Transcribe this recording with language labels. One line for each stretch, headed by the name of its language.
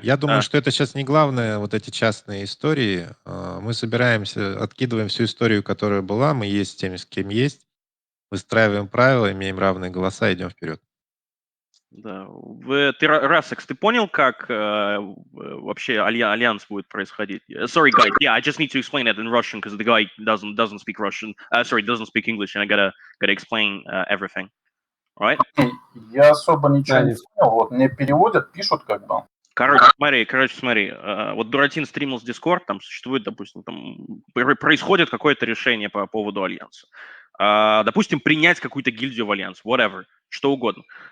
Russian: Я думаю, что это сейчас не главное, вот эти частные истории. Мы собираемся, откидываем всю историю, которая была, мы есть с теми, с кем есть, выстраиваем правила, имеем равные голоса, идем вперед. Да. Ты, Расекс, ты понял, как вообще альянс будет происходить?
English: Sorry, guys. Yeah, I just need to explain it in Russian because the guy doesn't speak Russian. Doesn't speak English, and I gotta explain everything. Right?
Russian: Я особо ничего не понял, вот мне переводят, пишут как бы. Короче, смотри. Вот Дуратин стримил с Discord, там существует, допустим, там происходит какое-то решение по поводу альянса. Допустим, принять какую-то гильдию в альянс, whatever, что угодно.